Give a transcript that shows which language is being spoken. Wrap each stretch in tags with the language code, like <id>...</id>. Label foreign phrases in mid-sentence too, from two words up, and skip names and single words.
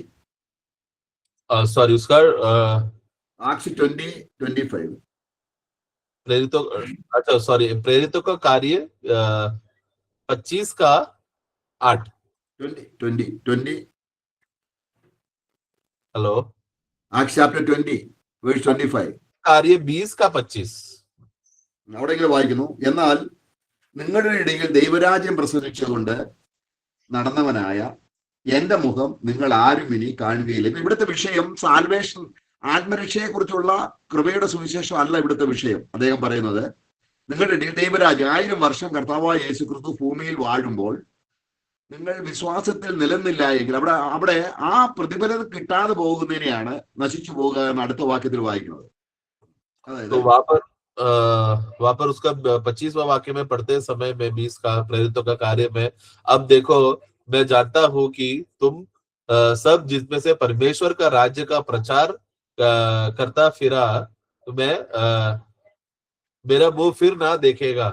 <hi>सॉरी उसका Acts 20-25 प्रेरितों, अच्छा सॉरी प्रेरितों का कार्य 25 का 8 20 हेलो</hi> <en>Acts chapter 20 verse 25</en> <hi>कार्य 20 का 25</hi> <ml>അവിടെ ഇങ്ങനെ വായിക്കുന്നു, എന്നാൽ നിങ്ങളുടെ ഇടയിൽ ദൈവരാജ്യം പ്രസംഗിച്ചുകൊണ്ട് നടന്നവനായ എന്റെ മുഖം നിങ്ങൾ ആരും ഇനി കാണുകയില്ല. ഇവിടുത്തെ വിഷയം സാൽവേഷൻ, ആത്മരക്ഷയെ കുറിച്ചുള്ള കൃപയുടെ സുവിശേഷം അല്ല ഇവിടുത്തെ വിഷയം. അദ്ദേഹം പറയുന്നത് നിങ്ങളുടെ ഇടയിൽ ദൈവരാജ്യം 1000 വർഷം കർത്താവായ യേശുക്രിസ്തു ഭൂമിയിൽ വാഴുമ്പോൾ നിങ്ങൾ വിശ്വാസത്തിൽ നിലനിന്നില്ല എങ്കിൽ അവിടെ ആ പ്രതിഫലം കിട്ടാതെ പോകുന്നതിനെയാണ് നശിച്ചു പോകുക എന്ന് അടുത്ത വാക്യത്തിൽ വായിക്കുന്നത്. അതായത്</ml> <hi>वहां पर उसका 25वां वाक्य में पढ़ते समय में 20 का प्रेरितों का कार्य में, अब देखो मैं जानता हूं कि तुम सब जिसमें से परमेश्वर का राज्य का प्रचार करता फिरा, तो मैं मेरा मुंह फिर ना देखेगा।</hi>